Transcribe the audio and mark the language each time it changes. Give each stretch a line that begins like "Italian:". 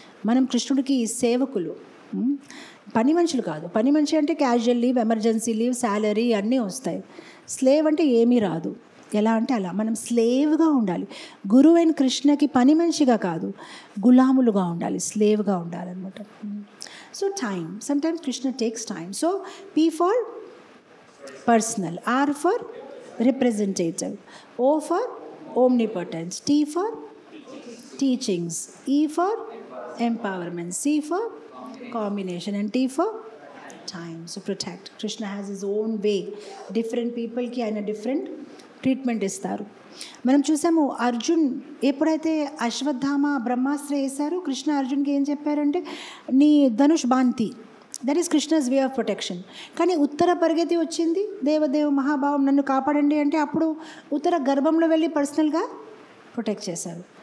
Telugu: మనం కృష్ణుడికి సేవకులు, పని మనుషులు కాదు. పని మనిషి అంటే casual leave, emergency leave, salary అన్నీ వస్తాయి. స్లేవ్ అంటే ఏమీ రాదు. ఎలా అంటే అలా మనం స్లేవ్గా ఉండాలి. గురువైన కృష్ణకి పని మనిషిగా కాదు, గులాములుగా ఉండాలి, స్లేవ్గా ఉండాలన్నమాట.
English: So time, sometimes Krishna takes time. So P for personal, R for representative, O for omnipotence, T for teachings, E for empowerment, C for combination, and T for time. So protect. Krishna has his own way. Different people
Telugu: కి ఆయన different treatment ఇస్తారు. మనం చూసాము అర్జున్ ఎప్పుడైతే అశ్వత్థామ బ్రహ్మాస్త్ర వేశారో కృష్ణ అర్జున్కి ఏం చెప్పారంటే నీ Dhanush బాంతి,
English: That is Krishna's way of protection.
Telugu: కానీ ఉత్తర పరిగెత్తి వచ్చింది, దేవదేవ మహాభావం నన్ను కాపాడండి అంటే అప్పుడు ఉత్తర గర్భంలో వెళ్ళి పర్సనల్గా ప్రొటెక్ట్ చేశారు.